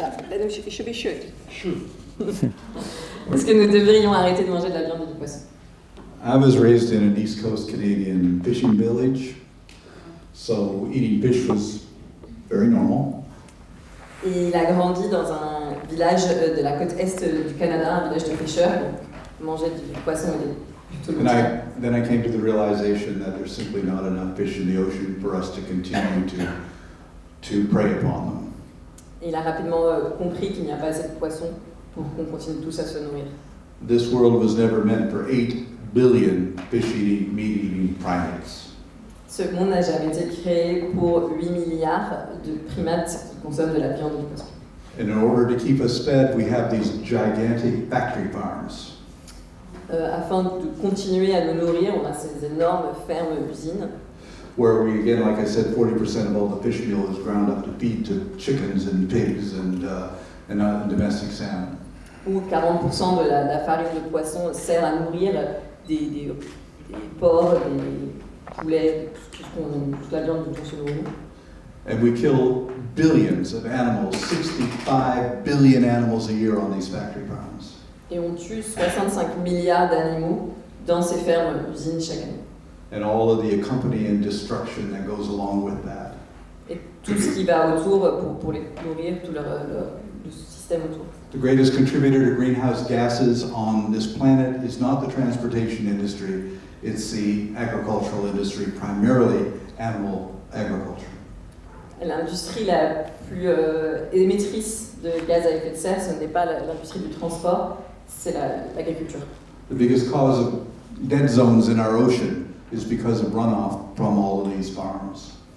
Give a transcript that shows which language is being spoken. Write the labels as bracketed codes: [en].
[en] It should be should. [fr] Est-ce que nous devrions arrêter de manger de la viande et du poisson ? [en] I was raised in an East Coast Canadian fishing village, so eating fish was very normal. [fr] Et il a grandi dans un village de la côte est du Canada, un village de pêcheurs, donc manger du poisson et plutôt le [en] Then I came to the realization that there's simply not enough fish in the ocean for us to continue to prey upon them. [fr] Et il a rapidement compris qu'il n'y a pas assez de poissons pour qu'on continue tous à se nourrir. [en] This world was never meant for 8 billion fish-eating, meat-eating primates. [fr] Ce monde n'a jamais été créé pour 8 milliards de primates qui consomment de la viande et du poisson. [en] And in order to keep us fed, we have these gigantic factory farms. [fr] Afin de continuer à nous nourrir, on a ces énormes fermes usines [en] Where we, again, like I said, 40% of all the fish meal is ground up to feed to chickens and pigs and domestic salmon. [fr] où 40% de la farine de poisson sert à nourrir des porcs, des poulets, toute la viande dont on se nourrit. [en] And we kill billions of animals, 65 billion animals a year on these factory farms. [fr] Et on tue 65 milliards d'animaux dans ces fermes usines chaque année. [en] And all of the accompanying destruction that goes along with that. [fr] Et tout ce qui va autour pour les nourrir, tout le système autour. [en] The greatest contributor to greenhouse gases on this planet is not the transportation industry, it's the agricultural industry, primarily animal agriculture. [fr] L'industrie la plus émettrice de gaz à effet de serre, ce n'est pas l'industrie du transport, c'est l'agriculture. [en] The biggest cause of dead zones in our ocean is because of runoff from all of these farms.